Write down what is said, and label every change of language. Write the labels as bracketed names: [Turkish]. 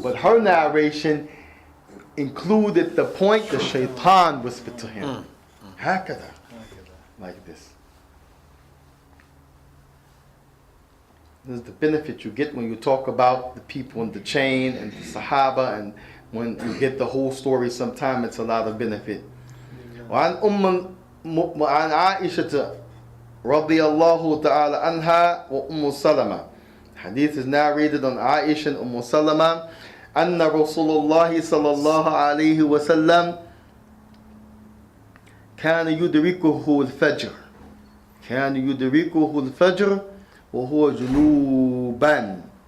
[English] But her narration included the point the shaitan whispered to him. Hakada. Like this. This is the benefit you get when you talk about the people in the chain and the Sahaba, and when you get the whole story, sometimes it's a lot of benefit. [Arabic] وعن عائشة رضي الله تعالى عنها وأم سلمة. [English] Hadith is narrated on Aisha and Salama. [Arabic] أن رسول الله صلى الله عليه وسلم كان يدركه الفجر. كان يدركه الفجر وهو جنوبا.